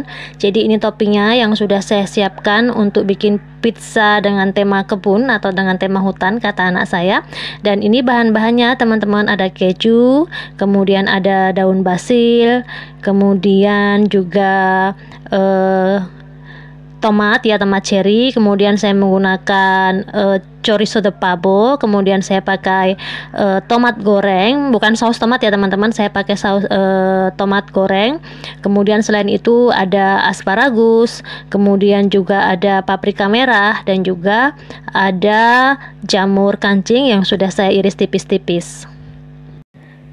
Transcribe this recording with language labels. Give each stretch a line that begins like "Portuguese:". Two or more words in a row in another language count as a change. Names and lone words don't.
Indonesian: Jadi ini toppingnya yang sudah saya siapkan untuk bikin pizza dengan tema kebun atau dengan tema hutan kata anak saya. Dan ini bahan-bahannya teman-teman, ada keju, kemudian ada daun basil, kemudian juga tomat ya, tomat cherry, kemudian saya menggunakan
Spanish: chorizo de pavo,
Indonesian: kemudian saya pakai tomat goreng, bukan saus tomat ya teman-teman, saya pakai saus tomat goreng. Kemudian selain itu ada asparagus, kemudian juga ada paprika merah, dan juga ada jamur kancing yang sudah saya iris tipis-tipis.